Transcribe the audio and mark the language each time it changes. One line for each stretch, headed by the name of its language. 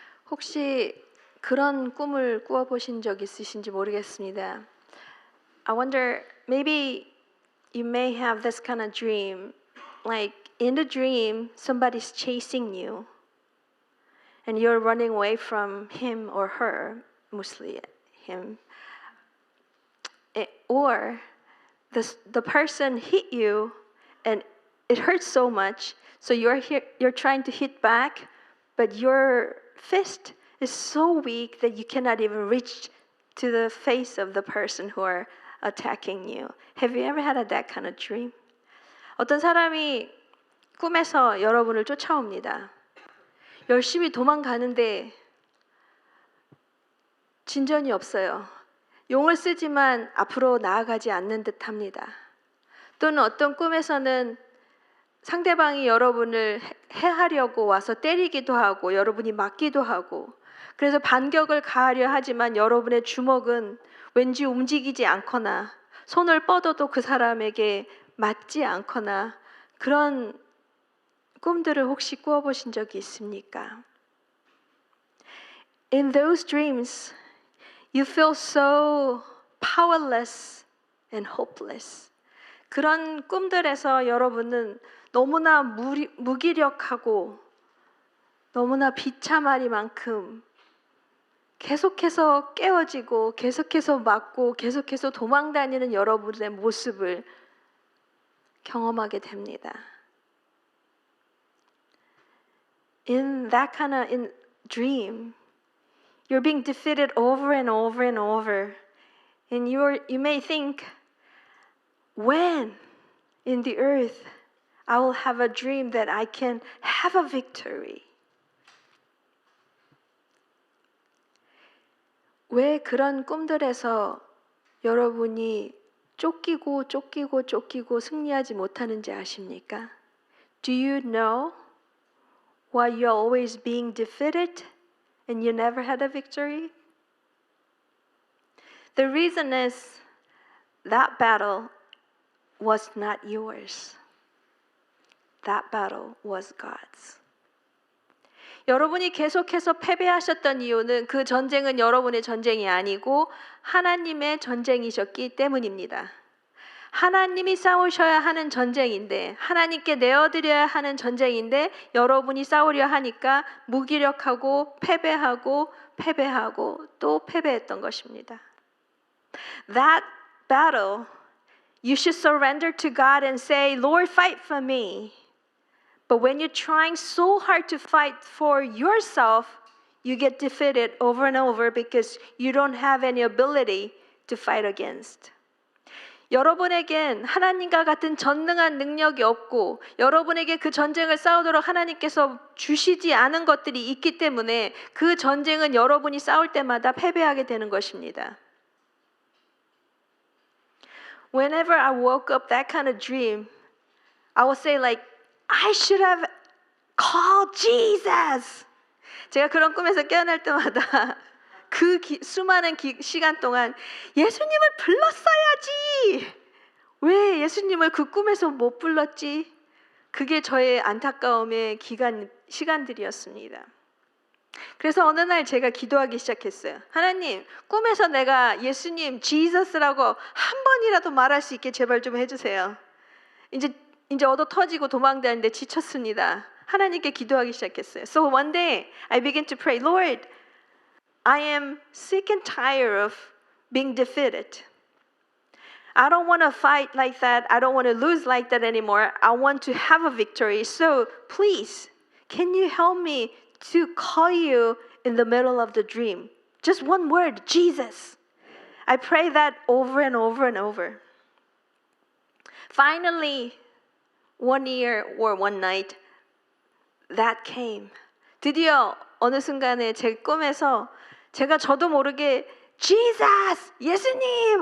Korean: 혹시 그런 꿈을 꾸어보신 적 있으신지 모르겠습니다.
English: I wonder, maybe you may have this kind of dream. Like in the dream, somebody's chasing you and you're running away from him or her, mostly him. Or the person hit you and it hurts so much, so you're trying to hit back, but your fist is so weak that you cannot even reach to the face of the person who are attacking you. Have you ever had that kind of dream?
Korean: 어떤 사람이 꿈에서 여러분을 쫓아옵니다. 열심히 도망가는데 진전이 없어요. 용을 쓰지만 앞으로 나아가지 않는 듯합니다. 또는 어떤 꿈에서는 상대방이 여러분을 해하려고 와서 때리기도 하고 여러분이 맞기도 하고, 그래서 반격을 가하려 하지만 여러분의 주먹은 왠지 움직이지 않거나 손을 뻗어도 그 사람에게 맞지 않거나, 그런 꿈들을 혹시 꾸어보신 적이 있습니까?
English: In those dreams, you feel so powerless and hopeless.
Korean: 그런 꿈들에서 여러분은 너무나 무기력하고 너무나 비참하리만큼 계속해서 깨어지고 계속해서 맞고 계속해서 도망다니는 여러분의 모습을 경험하게 됩니다.
English: In that kind of dream, you're being defeated over and over and over. And you may think, when in the earth I will have a dream that I can have a victory.
Korean: 왜 그런 꿈들에서 여러분이 쫓기고 승리하지 못하는지 아십니까?
English: Do you know why you're always being defeated and you never had a victory? The reason is that battle was not yours. That battle was God's.
Korean: 여러분이 계속해서 패배하셨던 이유는 그 전쟁은 여러분의 전쟁이 아니고 하나님의 전쟁이셨기 때문입니다. 하나님이 싸우셔야 하는 전쟁인데, 하나님께 내어드려야 하는 전쟁인데 여러분이 싸우려 하니까 무기력하고 패배하고 또 패배했던 것입니다.
English: That battle, you should surrender to God and say, Lord, fight for me. But when you're trying so hard to fight for yourself, you get defeated over and over because you don't have any ability to fight against.
Korean: 여러분에겐 하나님과 같은 전능한 능력이 없고 여러분에게 그 전쟁을 싸우도록 하나님께서 주시지 않은 것들이 있기 때문에 그 전쟁은 여러분이 싸울 때마다 패배하게 되는 것입니다.
English: Whenever I woke up that kind of dream, I would say like, I should have called Jesus.
Korean: 제가 그런 꿈에서 깨어날 때마다 그 수많은 시간 동안 예수님을 불렀어야지. 왜 예수님을 그 꿈에서 못 불렀지? 그게 저의 안타까움의 시간들이었습니다. 그래서 어느 날 제가 기도하기 시작했어요. 하나님, 꿈에서 내가 예수님, 지저스라고 한 번이라도 말할 수 있게 제발 좀 해주세요. 이제 얻어 터지고 도망다니는데 지쳤습니다. 하나님께 기도하기 시작했어요.
English: So one day I began to pray, Lord, I am sick and tired of being defeated. I don't want to fight like that. I don't want to lose like that anymore. I want to have a victory. So please, can you help me to call you in the middle of the dream? Just one word, Jesus. I pray that over and over and over. Finally, one year or one night, that came.
Korean: 드디어 어느 순간에 제 꿈에서 제가 저도 모르게 Jesus! 예수님!